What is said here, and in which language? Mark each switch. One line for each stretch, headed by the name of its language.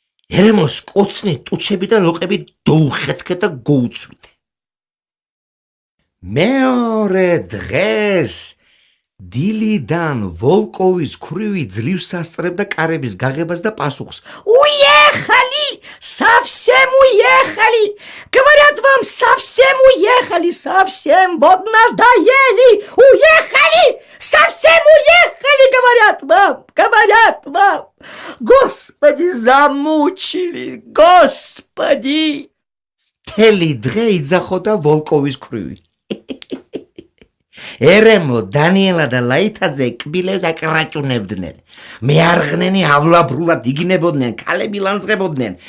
Georgian: ერემოს კოცნი ტუჩები და ლოყები დაუხეთქე და გოუცვიდე. მეორე დღეს დილიდან ვოლკოვის ქრივი ძლივს ასწრებდა კარების გაღებას და пасухს.
Russian: Уехали! Совсем уехали! Говорят вам, совсем уехали, совсем вот надоели! Уехали! Совсем уехали, говорят вам! Господи, замучили! Господи!
Georgian: Მთელი დღე იძახოდა ვოლკოვის ქრივი. ერემო, დანიელა და ლაითაძე კბილებს აკრაჭუნებდნენ. მეარღნენი ავლაბრულად იგინებოდნენ, ქალები ლანძღებოდნენ.